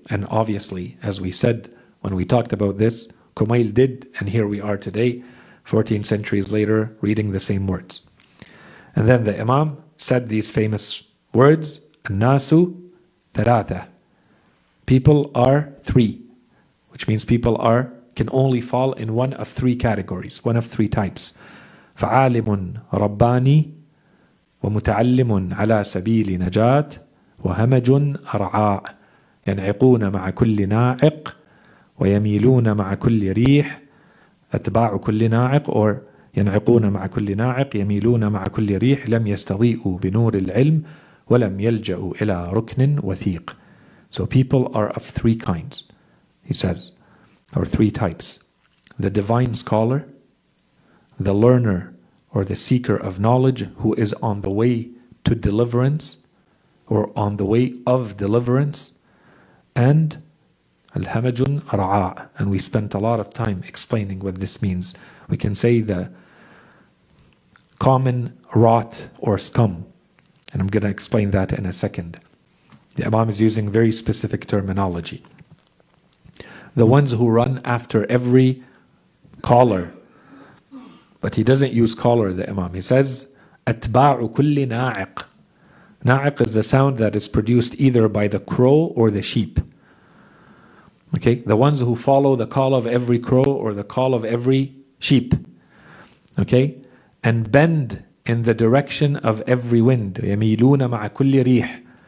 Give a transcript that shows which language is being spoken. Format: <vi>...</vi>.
<en>And obviously, as we said when we talked about this, Kumail did, and here we are today, 14 centuries later, reading the same words. And then the Imam said these famous words, An-nasu thalatha. People are three, which means people can only fall in one of three categories, one of three types.</en> <ar>فَعَالِمٌ رَبَّانِي وَمُتَعَلِّمٌ عَلَى سَبِيلِ نَجَاةٍ وَهَمَجٌ أَرْعَاءٍ يَنْعِقُونَ مَعَ كُلِّ نَاعِقٍ وَيَمِيلُونَ مَعَ كُلِّ رِيحٍ أتباع كل ناعق or ينعقون مع كل ناعق يميلون مع كل ريح لم يستضيئوا بنور العلم ولم يلجأوا إلى ركن وثيق.</ar> <en>So people are of three kinds, he says, or three types. The divine scholar, the learner or the seeker of knowledge who is on the way to deliverance or on the way of deliverance, and Al-Hamajun Ar'a. And we spent a lot of time explaining what this means. We can say the common rot or scum. And I'm going to explain that in a second. The Imam is using very specific terminology. The ones who run after every caller. But he doesn't use caller, the Imam. He says,</en> <ar>أتباع كل ناعق.</ar> <en>Na'iq is the sound that is produced either by the crow or the sheep. Okay, the ones who follow the call of every crow or the call of every sheep. Okay, and bend in the direction of every wind.</en> <ar>يَمِيلُونَ مَعَ كُلِّ رِيحٍ.</ar>